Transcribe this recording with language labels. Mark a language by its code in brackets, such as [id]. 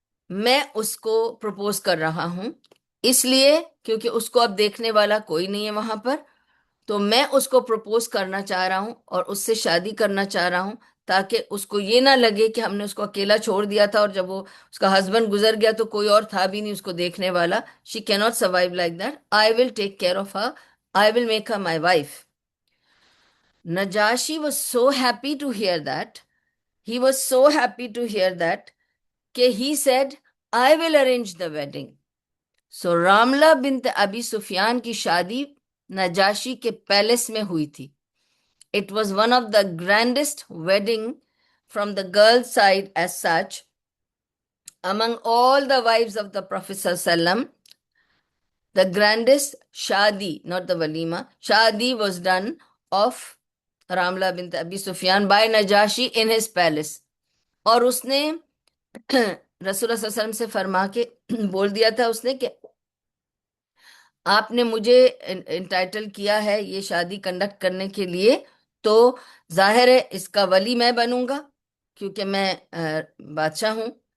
[hi] मैं उसको प्रपोज कर रहा हूं, इसलिए क्योंकि उसको अब देखने वाला कोई नहीं है वहां पर, तो मैं उसको प्रपोज करना चाह रहा हूँ और उससे शादी करना चाह रहा हूँ, ताकि उसको ये ना लगे कि हमने उसको अकेला छोड़ दिया था, और जब वो उसका हस्बैंड गुजर गया तो कोई और था भी नहीं उसको देखने वाला। [en] She can not survive like that, I will take care of her, I will make her my wife. Najashi was so happy to hear that. He was so happy to hear that कि he said, I will arrange the wedding. [hi] So रामला bint अबी सुफियान की शादी Najashi के palace में हुई थी। [en] It was one of the grandest wedding from the girl side as such among all the wives of the Prophet sallam. The grandest shadi, not the walima, shadi was done of Ramla bint Abi Sufyan by Najashi in his palace. [hi] और उसने रसूल सल्लल्लाहु अलैहि वसल्लम से फरमा के बोल दिया था उसने कि आपने मुझे इंटाइटल किया है ये शादी कंडक्ट करने के लिए, तो जाहिर है इसका वली मैं बनूंगा, क्योंकि मैं बादशाह हूं।